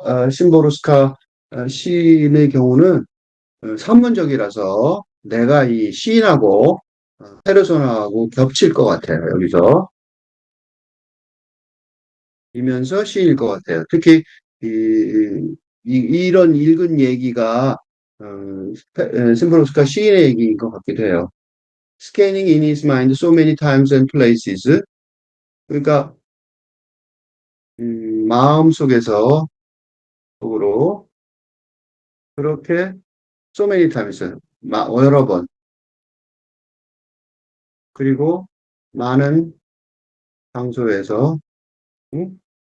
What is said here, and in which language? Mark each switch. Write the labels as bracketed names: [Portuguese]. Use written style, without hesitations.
[Korean] 심보로스카 시인의 경우는 산문적이라서 내가 이 시인하고 페르소나하고 겹칠 것 같아요. 여기서 이면서 시인일 것 같아요. 특히 이런 읽은 얘기가 심보로스카 시인의 얘기인 것 같기도 해요. [English] Scanning in his mind so many times and places. [Korean] 그러니까 마음 속으로 그렇게 [English] so many times [Korean] 여러 번 그리고 많은 장소에서 응?